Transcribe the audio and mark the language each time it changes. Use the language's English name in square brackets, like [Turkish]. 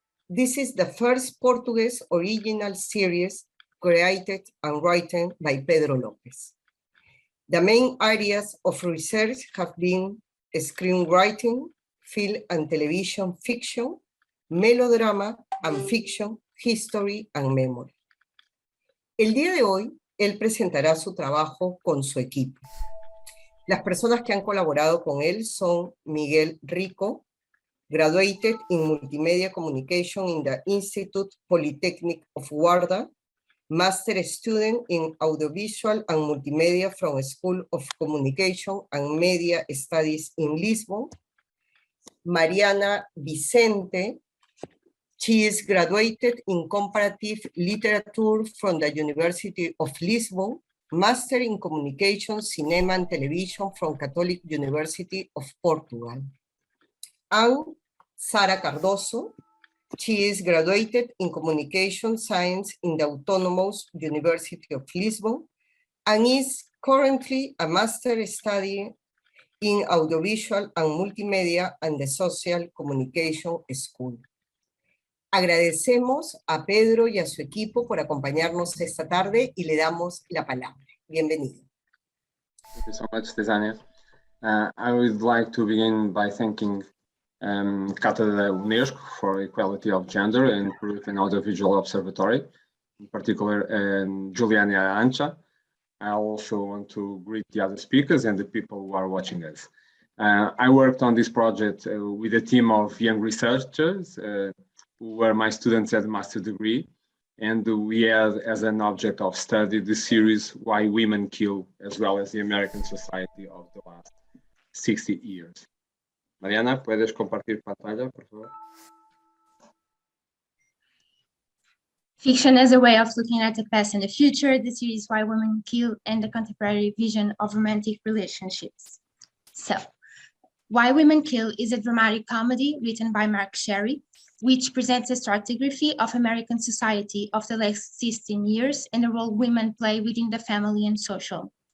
[English] This is the first Portuguese original series created and written by Pedro Lopez. The main areas of research have been screenwriting, film and television fiction, melodrama and fiction, history and memory. [Spanish] El día de hoy, él presentará su trabajo con su equipo. Las personas que han colaborado con él son [English] Miguel Rico, graduated in Multimedia Communication in the Institute Polytechnic of Guarda, master student in Audiovisual and Multimedia from School of Communication and Media Studies in Lisbon. Mariana Vicente, she is graduated in Comparative Literature from the University of Lisbon, master in Communication, Cinema and Television from Catholic University of Portugal. And Sara Cardoso, she is graduated in Communication Science in the Autonomous University of Lisbon and is currently a master studying in Audiovisual and Multimedia and the Social Communication School. [Spanish] Agradecemos a Pedro y a su equipo por acompañarnos esta tarde y le damos la palabra. Bienvenido. [English] Thank you so much, Tizania. I would like to begin by thanking Cátedra UNESCO for Equality of Gender and Proof and Audiovisual Observatory, in particular Juliana Ancha. I also want to greet the other speakers and the people who are watching us. I worked on this project with a team of young researchers who were my students at master degree, and we had as an object of study the series Why Women Kill, as well as the American Society of the last 60 years. [Spanish] Mariana, ¿puedes compartir pantalla, por favor? [English] Fiction as a way of looking at the past and the future, the series Why Women Kill, and the contemporary vision of romantic relationships. So, Why Women Kill is a dramatic comedy written by Mark Sherry, which presents a stratigraphy of American society of the last 16 years and the role women play within the family and social.